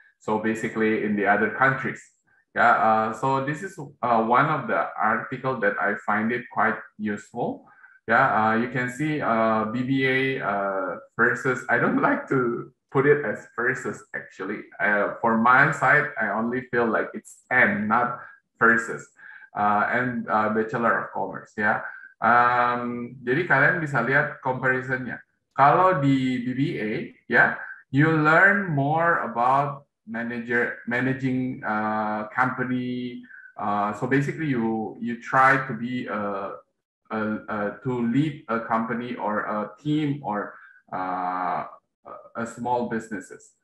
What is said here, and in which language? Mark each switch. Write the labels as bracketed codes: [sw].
[en] So basically in the other countries. Yeah, so this is one of the article that I find it quite useful. Yeah, you can see BBA versus, I don't like to put it as versus actually. For my side, I only feel like it's and not versus. And Bachelor of Commerce ya. [id] Jadi kalian bisa lihat comparisonnya. Kalau di BBA ya, [en] you learn more about managing company. So basically, you try to be to lead a company or a team or a small businesses.